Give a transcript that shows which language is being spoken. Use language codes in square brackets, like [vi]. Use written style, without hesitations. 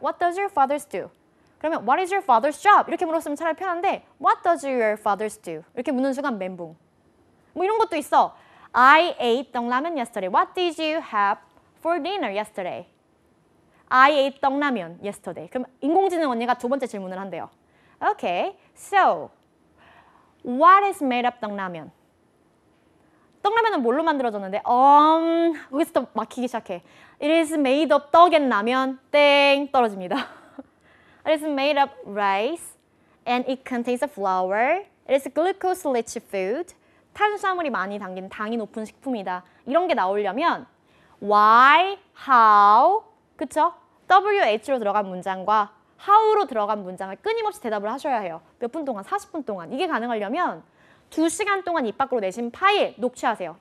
[en] What does your fathers do? [ko] 그러면 [en] what is your father's job? [ko] 이렇게 물었으면 차라리 편한데 [en] what does your fathers do? [ko] 이렇게 묻는 순간 멘붕. 뭐 이런 것도 있어. [en] I ate 떡라면 yesterday. What did you have for dinner yesterday? I ate 떡라면 yesterday. [ko] 그럼 인공지능 언니가 두 번째 질문을 한대요. [en] Okay, so what is made of 떡라면? [ko] 떡라면은 뭘로 만들어졌는데? 거기서 또 막히기 시작해. [en] It is made of 떡 and 라면. [ko] 땡 떨어집니다. [en] It is made of rice and it contains a flour. It is glucose-rich food. [ko] 탄수화물이 많이 담긴 당이 높은 식품이다. 이런 게 나오려면 why, how, 그쵸? WH로 들어간 문장과 how로 들어간 문장을 끊임없이 대답을 하셔야 해요. 몇 분 동안? 40분 동안. 이게 가능하려면 2시간 동안 입 밖으로 내신 파일 녹취하세요.